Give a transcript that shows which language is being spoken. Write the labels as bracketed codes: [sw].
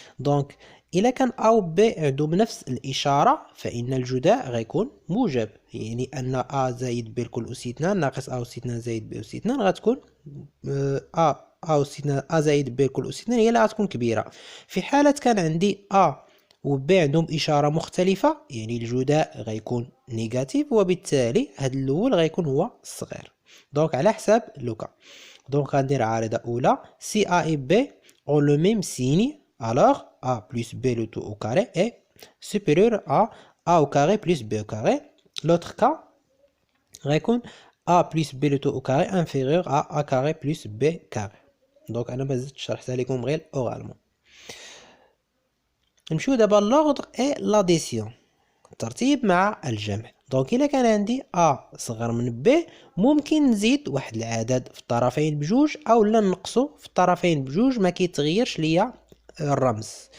[ar] دونك الا كان ا و بي عندهم نفس الاشاره فان الجداء غيكون موجب، يعني ان ا زائد ب لكل اس 2 ناقص ا اس 2 زائد ب اس 2 غتكون ا اس 2 ا زائد ب لكل اس 2 هي اللي غتكون كبيره. في حاله كان عندي ا و ب عندهم إشارة مختلفة يعني الجداء غيكون نيجاتيف، وبالتالي هاد الأول غيكون هو الصغير. دونك على حساب لوكا. دونك غندير عارضة أولى [fr] سي A et B ont le même signe alors A plus B le tout au carré est supérieur à A au carré plus B au carré. L'autre cas غيكون A plus B le tout au carré inférieur à A carré plus B carré. [ar] دونك أنا مازلت شرحتها لكم غير أورالمون. نمشيو دابا [fr] لوغدر اي لاديسيون، [ar] الترتيب مع الجمع. دونك الا كان عندي ا صغر من ب ممكن نزيد واحد العدد في الطرفين بجوج او لا نقصو في الطرفين بجوج، ما كيتغيرش ليا الرمز.